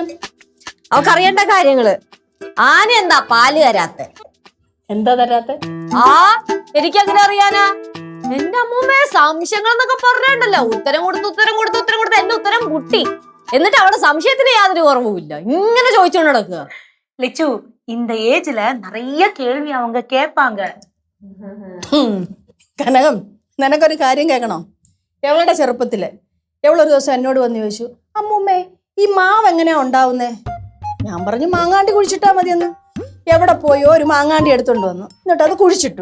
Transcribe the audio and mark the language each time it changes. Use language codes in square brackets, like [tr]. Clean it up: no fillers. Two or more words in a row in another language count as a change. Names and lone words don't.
[ml] അവക്കറിയേണ്ട കാര്യങ്ങള്. ആന എന്താ പാല് തരാത്തെ? എന്താ തരാത്തെ? എനിക്കങ്ങനെ അറിയാനാ? എന്റെ അമ്മൂമ്മയെ സംശയങ്ങൾ എന്നൊക്കെ പറഞ്ഞിട്ടുണ്ടല്ലോ. ഉത്തരം കൊടുത്ത് എന്റെ ഉത്തരം മുട്ടി. എന്നിട്ട് അവിടെ സംശയത്തിന് യാതൊരു കുറവുമില്ല. ഇങ്ങനെ ചോദിച്ചോണ്ട് നടക്കുക. [ta] லிச்சு, இந்த ஏஜ்ல நிறைய கேள்வி அவங்க கேட்பாங்க. [ml] കനകം, നിനക്കൊരു കാര്യം കേൾക്കണോ? എവളുടെ ചെറുപ്പത്തില് എവളൊരു ദിവസം എന്നോട് വന്ന് ചോദിച്ചു, അമ്മൂമ്മേ ഈ മാവ് എങ്ങനെയാ ഉണ്ടാവുന്നേ? ഞാൻ പറഞ്ഞു മാങ്ങാണ്ടി കുഴിച്ചിട്ടാ മതിയെന്ന്. എവിടെ പോയോ ഒരു മാങ്ങാണ്ടി എടുത്തോണ്ട് വന്നു. എന്നിട്ട് അത് കുഴിച്ചിട്ടു.